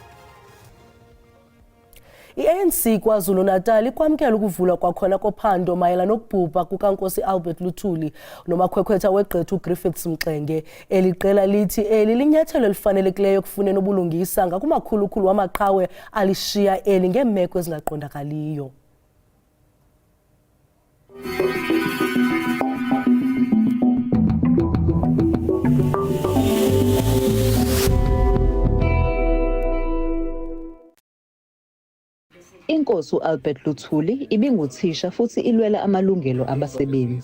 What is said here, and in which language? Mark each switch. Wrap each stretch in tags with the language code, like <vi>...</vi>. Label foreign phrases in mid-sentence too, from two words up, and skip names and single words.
<xh>I-ANC KwaZulu-Natal ikwamkela ukuvulwa kwakhona kophando mayela nokubhubha kukaNkosi Albert Luthuli nomakhwekhwetha weGqwetha uGriffiths Mxenge. Eliqela lithi eli linyathelo elifanelekileyo kufuneni ubulungisa ngakumakhulukhulu wamaqhawe alishiya eli ngeemeko ezingaqondakaliyo. Inkosi uAlbert Luthuli ibinguthisha futhi ilwela amalungelo abasebenzi.</xh>